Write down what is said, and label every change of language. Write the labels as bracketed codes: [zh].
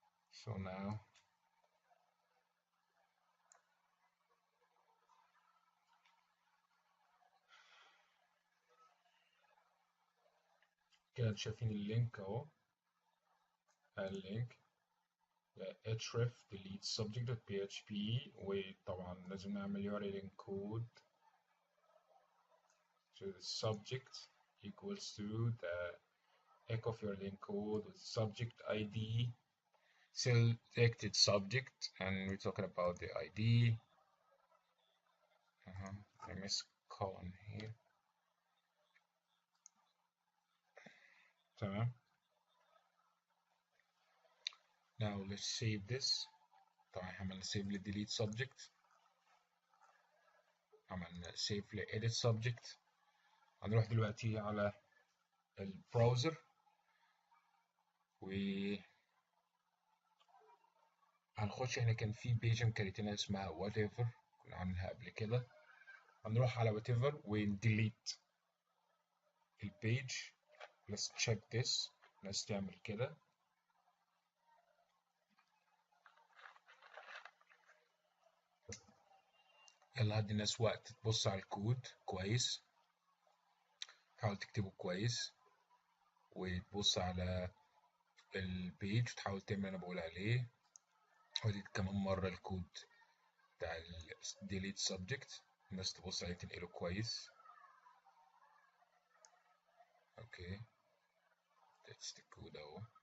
[en] So now [ar] كده شايفين اللينك اهو، اللينك href delete subject.php، وطبعا لازم نعمل URL encode. [en] So the subject equals to the echo of URL encode with subject ID, selected subject, and we're talking about the ID. I miss colon here. [ar] تمام. [en] Now let's save this. [ar] طبعا عملنا save ل delete subject، عملنا save ل edit subject، هنروح دلوقتي على البراوزر وهنخش. احنا كان في بيج مكريتنا اسمها whatever، كنا عاملينها قبل كده. هنروح على whatever ونديليت البيج. [en] let's check this. [ar] الناس تعمل كده. يلا هدي الناس وقت تبص على الكود كويس، تحاول تكتبه كويس، وتبص على البيج وتحاول تعمل اللي انا بقول عليه. ودي كمان مرة الكود بتاع ال delete subject، الناس تبص عليه تنقله كويس. [en] Okay that's the code اهو.